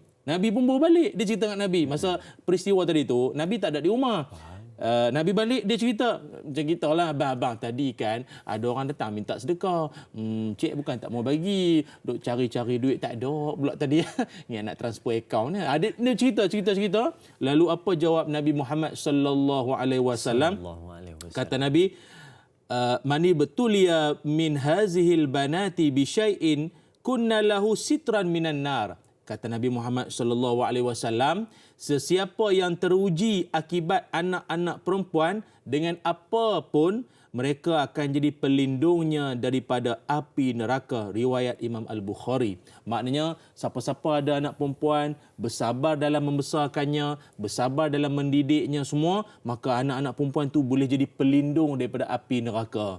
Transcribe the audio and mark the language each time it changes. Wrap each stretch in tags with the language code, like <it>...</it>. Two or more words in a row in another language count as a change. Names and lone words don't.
<ms>Nabi pun bawa balik, dia cerita kat Nabi. Masa peristiwa tadi tu Nabi tak ada di rumah. Nabi balik, dia cerita. Macam kita lah, abang tadi kan ada orang datang minta sedekah. Cik bukan tak mau bagi, duk cari-cari duit tak ada pula tadi. Ni nak transfer akaun ni. Dia cerita. Lalu apa jawab Nabi Muhammad</ms> <ar>sallallahu alaihi wasallam?</ar> <ms>Kata Nabi,</ms> <ar>من ابتلي من هذه البنات بشيء كن له سترا من النار.</ar> <ms>Kata Nabi Muhammad</ms> <ar>sallallahu alaihi wasallam,</ar> <ms>sesiapa yang teruji akibat anak-anak perempuan dengan apa pun, mereka akan jadi pelindungnya daripada api neraka. Riwayat</ms> <ar>Imam Al-Bukhari.</ar> <ms>Maknanya siapa-siapa ada anak perempuan, bersabar dalam membesarkannya, bersabar dalam mendidiknya semua, maka anak-anak perempuan tu boleh jadi pelindung daripada api neraka.</ms>